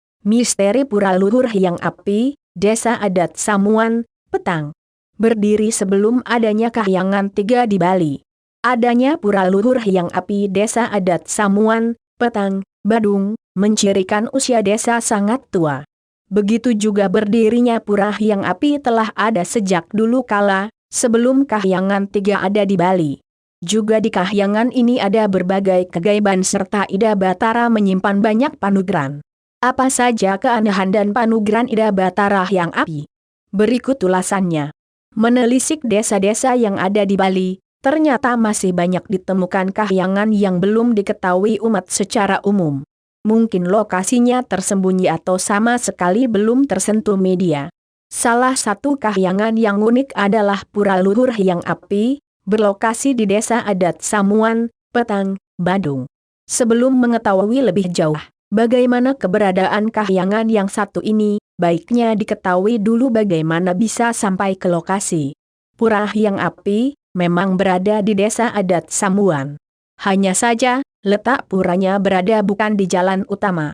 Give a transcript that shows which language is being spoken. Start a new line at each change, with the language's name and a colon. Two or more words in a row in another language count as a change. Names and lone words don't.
Indonesian: Misteri Pura Luhur Hyang Api, Desa Adat Samuan, Petang. Berdiri sebelum adanya Kahyangan 3 di Bali. Adanya Pura Luhur Hyang Api Desa Adat Samuan, Petang, Badung, mencirikan usia desa sangat tua. Begitu juga berdirinya Pura Hyang Api telah ada sejak dulu kala, sebelum Kahyangan 3 ada di Bali. Juga di Kahyangan ini ada berbagai kegaiban serta Ida Batara menyimpan banyak panugeran. Apa saja keanehan dan panugeran Ida Batara Hyang Api? Berikut ulasannya. Menelisik desa-desa yang ada di Bali, ternyata masih banyak ditemukan kahyangan yang belum diketahui umat secara umum. Mungkin lokasinya tersembunyi atau sama sekali belum tersentuh media. Salah satu kahyangan yang unik adalah Pura Luhur Hyang Api, berlokasi di Desa Adat Samuan, Petang, Badung. Sebelum mengetahui lebih jauh bagaimana keberadaan kahyangan yang satu ini, baiknya diketahui dulu bagaimana bisa sampai ke lokasi. Pura Hyang Api memang berada di Desa Adat Samuan. Hanya saja, letak puranya berada bukan di jalan utama.